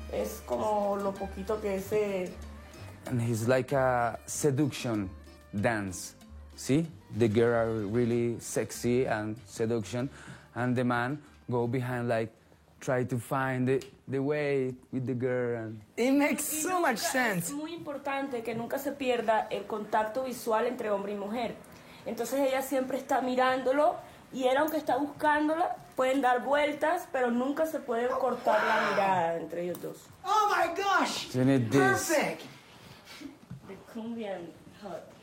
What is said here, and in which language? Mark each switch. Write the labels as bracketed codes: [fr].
[es] Es como lo poquito que es... [en] And it's like a seduction dance. See? The girl are really sexy and seduction, and the man go behind like try to find the way with the girl. And... It makes so much sense. [es] Es muy importante que nunca se pierda el contacto visual entre hombre y mujer. Entonces ella siempre está mirándolo y él, aunque está buscándola, pueden dar vueltas, pero nunca se puede cortar la mirada entre ellos dos. [en] Oh my gosh! Perfect! The Colombian hut.